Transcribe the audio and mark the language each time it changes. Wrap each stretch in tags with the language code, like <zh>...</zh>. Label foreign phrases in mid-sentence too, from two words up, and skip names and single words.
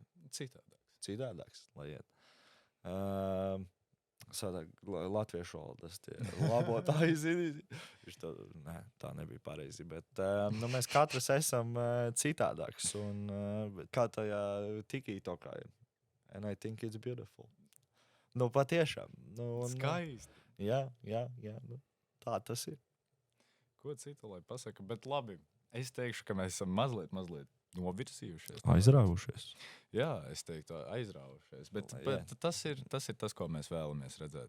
<lv>Citādāks, lai iet. Latviešu valodas labotāji zini. Tā nebija pareizi, bet nu, mēs katrs esam citādāks. Un kā tajā tikītokā ir.</lv> <en>And I think it's beautiful.</en> <lv>Nu, patiešām. Nu, skaisti. Jā. Nu, tā tas ir. Ko citu, lai pasaka? Bet labi, es teikšu, ka mēs esam mazliet novirsījušies. Aizrāvušies. Jā, es teiktu, aizrāvušies. Bet tas ir tas, ko mēs vēlamies redzēt.</lv>